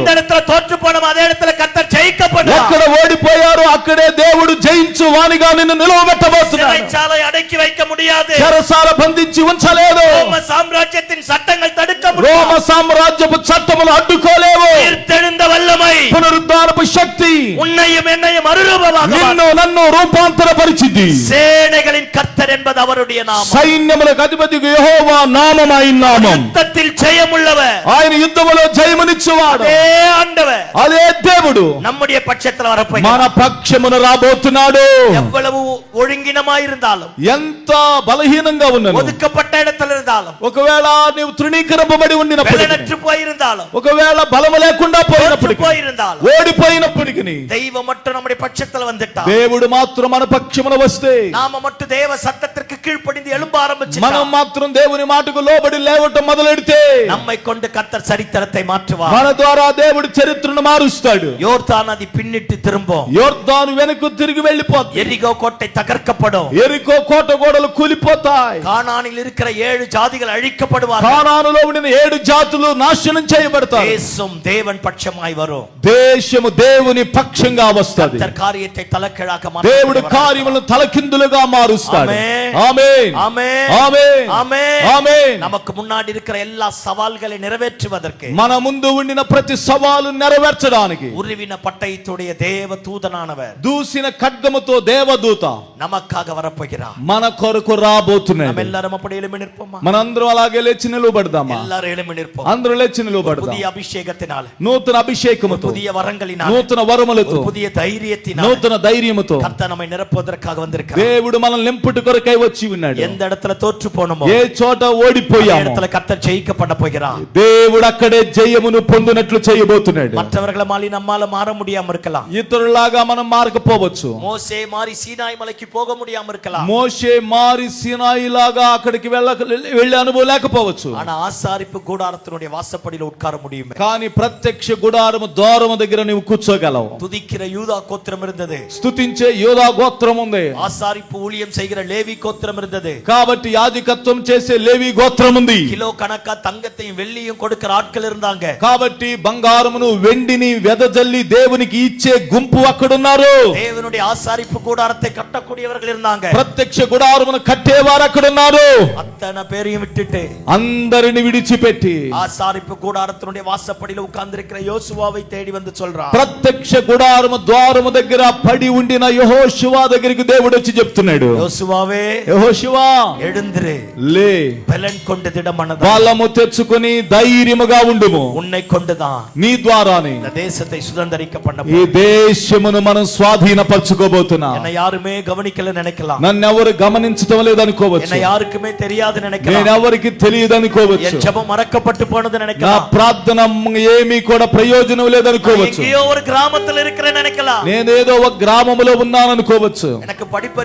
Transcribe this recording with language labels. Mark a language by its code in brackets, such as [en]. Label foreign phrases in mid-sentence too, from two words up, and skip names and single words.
[ta] எந்த இடத்துல தோற்று போனோம் அதே இடத்துல கர்த்தர் ஜெயிக்கப்படுவார். [te] ఎక్కడ ఓడిపోయారో అక్కడే దేవుడు జయించు వానిగా నిన్ను నిలవబెట్టబోతున్నాడు. [ta] சிறைச்சாலை అடக்கி வைக்க முடியாது. [te] చెరసాల బంధించి ఉంచలేదు. [ta] ரோம சாம்ராஜ்யத்தின் சட்டங்கள் தடுக்க [te] రోమ [ta] முடியாது. [te] సామ్రాజ్యపు చట్టములు అడ్డుకోలేవు. [ta] உயிர்த்தெழுந்த வல்லமை [te] పునరుద్ధానపు శక్తి [ta] உன்னையும் என்னையும் மறுரூபமாக [te] నిన్ను నన్ను రూపాంతరపరిచింది. [ta] சேனைகளின் கர்த்தர் என்பது அவருடைய நாமம். [te] సైన్యములకు అధిపతికి యెహోవా నామమైన నామం. [ta] யுத்தத்தில் ஜெயமுள்ளவர் [te] ఆయన యుద్ధములో జయమునిచ్చువాడు. [ta] அதே ஆண்டவர் [te] అదే దేవుడు [ta] நம்முடைய பட்சத்தில் [te] మన [ta] வரப்போகிறார். [te] పక్షమున రాబోతున్నాడు. [ta] எவ்வளவு ஒழுங்கினமாய் இருந்தாலும், [te] ఎంత బలహీనంగా ఉన్నను, [ta] ஒதுக்கப்பட்ட இடத்தில் இருந்தாலும், [te] ఒకవేళ నీవు తృణీకరింపబడి ఉండినప్పటికీ, [ta] பலனற்று போயிருந்தாலும், [te] ఒకవేళ బలము లేకుండా [ta] தோற்று [te] పోయినప్పటికీ, [ta] போயிருந்தாலும், [te] ఓడిపోయినప్పటికీ, [ta] தெய்வம் மட்டும் நம்முடைய பட்சத்தில் வந்துட்டா, [te] దేవుడు మాత్రం మన పక్షమున వస్తే, [ta] நாம மட்டும் தேவ சத்தத்திற்கு கீழ்ப்படிந்து எழும்ப [te] మనం [ta] ஆரம்பிச்சு [te] మాత్రం దేవుని మాటకు లోబడి లేవటం మొదలెడితే, [ta] நம்மை கொண்டு கர்த்தர் சரித்திரத்தை மாற்றுவார். [te] మన ద్వారా దేవుడు చరిత్రను మారుస్తాడు. [ta] யோர்தான் நதி பின்னிட்டு திரும்பும். [te] యోర్దాను వెనక్కు తిరిగి వెళ్ళిపోతుంది. [ta] எரிகோ கோட்டை தகர்க்கப்படும். [te] ఎరికో కోట గోడలు కూలిపోతాయి. [ta] கானானில் இருக்கிற 7 ஜாதிகள் அழிக்கப்படுவார்கள். [te] కానానులో ఉండిన 7 జాతులు నాశనం చేయబడతాయి. [ta] தேசம் தேவன் பட்சமாய் வரும். [te] దేశము దేవుని పక్షంగా వస్తది. [ta] கர்த்தர் காரியத்தை தலைக்கீழாக [te] దేవుడు [ta] மாற்றுவார். [te] కార్యములను తలకిందులుగా మారుస్తాడు. ఆమేన్. ఆమేన్. [ta] ஆமென். [te] ఆమేన్. [ta] ஆமென். [te] ఆమేన్. [ta] நமக்கு முன்னாடி இருக்கிற எல்லா சவால்களை நிறைவேற்றுவதற்கு [te] మన ముందు ఉండిన ప్రతి సవాలు నెరవేర్చడానికి [ta] உருவின பட்டயத்துடைய தேவ தூதனானவர் [te] దూసిన ఖడ్గముతో దేవదూత [ta] நமக்காக வரப்போகிறார். [te] మన కొరకు రాబోతున్నాడు. [ta] நம்ம எல்லாரும் அப்படி எழும்பி நிற்போமா? [te] మనందరం అలాగే లేచి నిలబడదామా? [ta] எல்லாரும் எழும்பி நிற்போம். [te] అందరూ లేచి నిలబడదాం. [ta] புதிய அபிஷேகத்தினால, [te] నూతన అభిషేకముతో, [ta] புதிய வரங்களினால், [te] నూతన వరములతో, [ta] புதிய தைரியத்தினால் [te] నూతన ధైర్యముతో [ta] கர்த்தர் நம்மை நிரப்புவதற்காக வந்திருக்கிறார். [te] దేవుడు మనల్ని నింపుట కొరకై వచ్చి ఉన్నాడు. [ta] எந்த இடத்துல தோற்று போனோமோ [te] ఏ చోట [ta] அந்த [te] ఓడిపోయామో [ta] இடத்துல கர்த்தர் ஜெயிக்கப்பட போகிறார். [te] దేవుడు అక్కడే జయమును పొందినట్లు చేయబోతున్నాడు. [ta] மற்றவர்களை மாறி நம்மால மாற முடியாம இருக்கலாம். [te] ఇతరులాగా మనం మారకపోవచ్చు. [ta] மோசே மாறி சீனாய் மலைக்கு போக முடியாம இருக்கலாம். [te] మోషే మారి సీనాయి లాగా అక్కడికి వెళ్ళే అనుభవం లేకపోవచ్చు. [ta] ஆனா ஆசாரிப்பு கூடாரத்தினுடைய வாசப்படியில உட்கார முடியும். [te] కానీ ప్రత్యక్ష గుడారము ద్వారము దగ్గర నీవు కూర్చోగలవు. [ta] துதிக்கிற யூதா கோத்திரம் இருந்தது. [te] స్తుతించే యోధా గోత్రం ఉంది. [ta] ஆசாரிப்பு ஊழியம் செய்கிற லேவி கோத்திரம் இருந்தது. [te] కాబట్టి యాజకత్వం చేసే లేవి గోత్రం ఉంది. [ta] கிலோ கணக்கா தங்கத்தையும் வெள்ளியும் கொடுக்கிற ஆட்கள் இருந்தாங்க. [te] కాబట్టి బంగారమును వెండిని వెదజల్లి దేవునికి ఇచ్చే గుంపు అక్కడున్నారు. [ta] தேவனுடைய ஆசாரிப்பு கூடாரத்தை கட்டக்கூடியவர்கள் இருந்தாங்க. [te] ప్రత్యక్ష గుడారమును కట్టేవారు అక్కడున్నారు. [ta] அத்தனை பேரையும் விட்டுட்டு [te] అందరిని విడిచిపెట్టి [ta] ஆசாரிப்பு கூடாரத்தினுடைய வாசப்படியில உட்கார்ந்திருக்கிற யோசுவாவை தேடி வந்து சொல்றான். [te] ప్రత్యక్ష గుడారము ద్వారము దగ్గర పడి ఉండిన యెహోషువ దగ్గరికి దేవుడు వచ్చి చెప్తున్నాడు, [ta] யோசுவாவே [te] యెహోషువ [ta] எழுந்திரு, [te] లే, [ta] பலன் கொண்டு திடமனதா, [te] బలము తెచ్చుకొని ధైర్యముగా ఉండుము. [ta] உன்னை கொண்டுதான் [te] నీ ద్వారానే [ta] இந்த தேசத்தை சுதந்தரிக்க பண்ண [te] ఈ దేశమును మనం స్వాధీనపరచుకోబోతున్నాం. [ta] என்னை யாருமே கவனிக்கல நினைக்கலாம். [te] నన్నెవరు గమనించటం లేదనుకోవచ్చు. [ta] என்னை யாருக்குமே தெரியாது நினைக்கலாம். [te] నేనెవరికి తెలియదు అనుకోవచ్చు. [ta] என் ஜெபம் மறக்கப்பட்டு போனது [te] నా [ta] நினைக்கலாம். [te] ప్రార్థన ఏమీ కూడా ప్రయోజనం లేదనుకోవచ్చు. [ta] எங்கேயோ ஒரு கிராமத்துல இருக்கிறேன் நினைக்கலாம். [te] నేనేదో ఒక గ్రామములో ఉన్నాననుకోవచ్చు. [ta] எனக்கு படிப்பறிவு இல்ல நினைக்கலாம்.